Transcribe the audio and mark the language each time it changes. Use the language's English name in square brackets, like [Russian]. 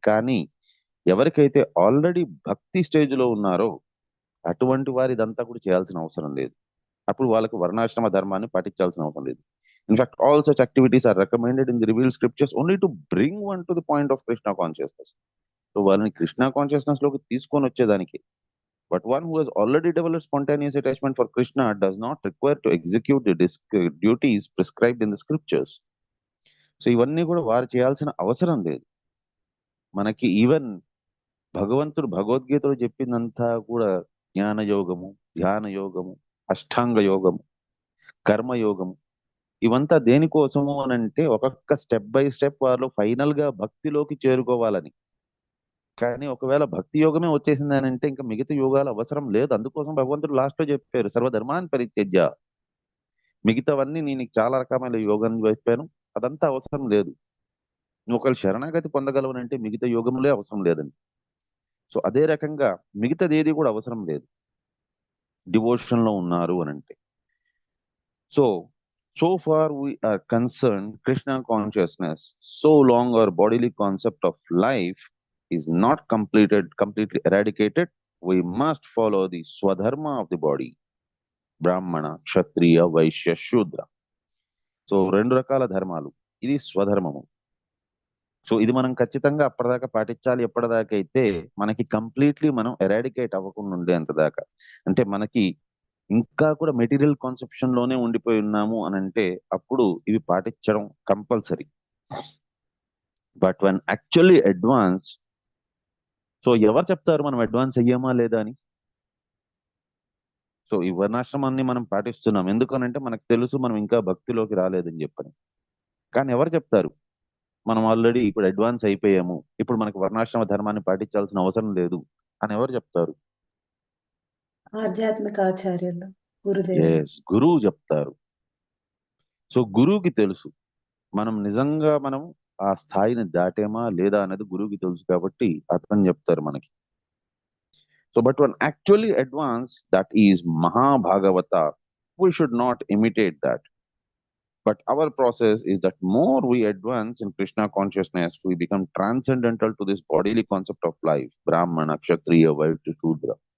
[Telugu] కానీ ఎవరికైతే ఆల్రెడీ భక్తి స్టేజ్ లో ఉన్నారో అటువంటి వారి ఇదంతా కూడా చేయాల్సిన అవసరం లేదు. అప్పుడు వాళ్ళకి వర్ణాశ్రమ ధర్మాన్ని పాటించాల్సిన అవసరం లేదు. [English] In fact all such activities are recommended in the revealed scriptures only to bring one to the point of Krishna consciousness. [Telugu] So వాళ్ళని కృష్ణ కాన్షియస్నెస్ లోకి తీసుకొని వచ్చేదానికి. [English] But one who has already developed spontaneous attachment for Krishna does not require to execute the duties prescribed in the scriptures. [Telugu] So ఇవన్నీ కూడా వారు చేయాల్సిన అవసరం లేదు. మనకి ఈవెన్ భగవంతుడు భగవద్గీతలో చెప్పిందంతా కూడా జ్ఞాన యోగము, ధ్యాన యోగము, అష్టాంగ యోగము, కర్మయోగము, ఇవంతా దేనికోసము అని అంటే ఒక్కొక్క స్టెప్ బై స్టెప్ వాళ్ళు ఫైనల్ గా భక్తిలోకి చేరుకోవాలని. కానీ ఒకవేళ భక్తి యోగమే వచ్చేసింది అని అంటే ఇంకా మిగతా యోగాలు అవసరం లేదు. అందుకోసం భగవంతుడు లాస్ట్ లో చెప్పారు, సర్వధర్మాన్ని పరిత్యజ్య, మిగతావన్నీ నేను చాలా రకమైన యోగాన్ని చెప్పాను, అదంతా అవసరం లేదు. నువ్వు ఒకవేళ శరణాగతి పొందగలవనంటే మిగతా యోగములే అవసరం లేదని. సో అదే రకంగా మిగతాది ఏది కూడా అవసరం లేదు డివోషన్ లో ఉన్నారు అని అంటే. [English] So far we are concerned, Krishna consciousness, so long our bodily concept of life is not completely eradicated, we must follow the swadharma of the body, Brahmana, Kshatriya, Vaishya, Shudra. [Telugu] So 2 రకాల ధర్మాలు, ఇది స్వధర్మము. So ఇది మనం ఖచ్చితంగా అప్పటిదాకా పాటించాలి. ఎప్పటిదాకా అయితే మనకి కంప్లీట్లీ మనం ఎరాడికేట్ అవ్వకుండా ఉండేంత దాకా. అంటే మనకి ఇంకా కూడా మెటీరియల్ కాన్సెప్షన్ లోనే ఉండిపోయి ఉన్నాము అని అంటే అప్పుడు ఇవి పాటించడం compulsory. [English] but one actually advance, [Telugu] so ఎవరు చెప్తారు మనం అడ్వాన్స్ అయ్యామా లేదా అని? సో ఈ వర్ణాశ్రమాన్ని మనం పాటిస్తున్నాం ఎందుకనంటే మనకు తెలుసు మనం ఇంకా భక్తిలోకి రాలేదని చెప్పని. కానీ ఎవరు చెప్తారు మనం ఆల్రెడీ ఇప్పుడు అడ్వాన్స్ అయిపోయాము, ఇప్పుడు మనకి వర్ణాశ్రమ ధర్మాన్ని పాటించాల్సిన అవసరం లేదు అని ఎవరు చెప్తారు? ఆధ్యాత్మిక ఆచార్యులు, గురుదేవులు. ఎస్, గురువు చెప్తారు. సో గురువుకి తెలుసు మనం నిజంగా మనం ఆ స్థాయిని దాటేమా లేదా అనేది గురువుకి తెలుసు కాబట్టి అతను చెప్తారు మనకి. [English] So but one actually advance, that is Mahabhagavata, we should not imitate that. But our process is that more we advance in Krishna consciousness, we become transcendental to this bodily concept of life, Brahmana, Kshatriya, Vaishya, Shudra.